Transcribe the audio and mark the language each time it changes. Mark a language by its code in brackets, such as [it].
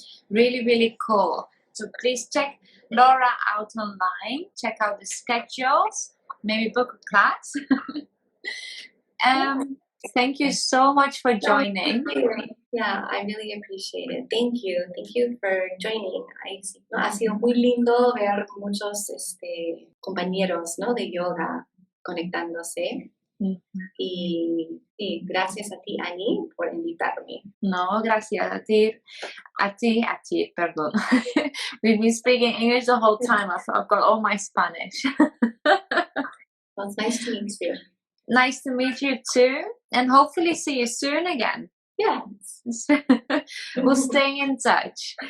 [en] Really, really cool. So please check Laura out online. Check out the schedules. Maybe book a class. Thank you so much for joining. Yeah, I really appreciate it. Thank you. Thank you for joining. [es] Ha sido muy lindo ver muchos compañeros, ¿no? De yoga conectándose. Y gracias a ti, Annie, por invitarme. No, gracias a ti, perdón. [en] We've been speaking English the whole time. I've got all my Spanish. Well, it's nice to meet you. Nice to meet you too, and hopefully see you soon again. Yes. We'll stay in touch.